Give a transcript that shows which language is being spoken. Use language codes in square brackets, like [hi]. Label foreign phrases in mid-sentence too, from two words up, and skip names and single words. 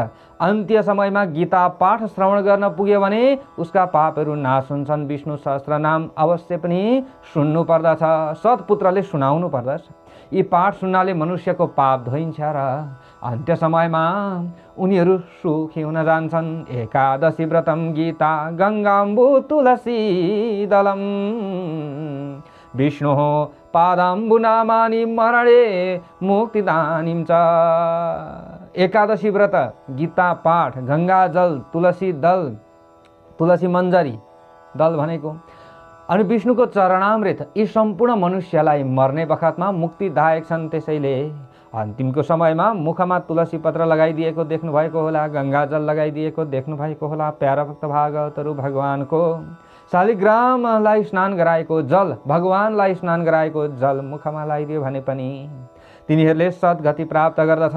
[ne] अन्त्य समयमा गीता पाठ श्रवण गर्न पुग्यो भने उसका पापहरू नाश हुन्छन्। विष्णु सहस्त्र नाम अवश्य पनि सुन्नु पर्दछ, सत्पुत्रले सुनाउनु पर्दछ। यी पाठ सुन्नाले मनुष्यको पाप धोइन्छ र अन्त्य समयमा उनीहरू सुखी हुन जान्छन्। [sa] एकादशी व्रतम गीता गङ्गाम्बु तुलसी दलम विष्णु पादाम्बु नामानि मरणे मुक्तिदानीं च। [ne] एकादशी व्रत, गीता पाठ, गंगा जल, तुलसी दल, तुलसी मञ्जरी दल भनेको, अनि विष्णुको चरणामृत, यी सम्पूर्ण मनुष्यलाई मर्ने बखतमा मुक्तिदायक छन्। त्यसैले अन्तिमको समयमा मुखमा तुलसी पत्र लगाइदिएको देख्नु भएको होला, गंगा जल लगाइदिएको देख्नु भएको होला। प्यारा भक्त भागवतहरू भगवानको शालिग्रामलाई स्नान गराएको जल, भगवानलाई स्नान गराएको जल मुखमा लगाइदियो भने पनि तिनीहरूले सद्गति प्राप्त गर्दछन्।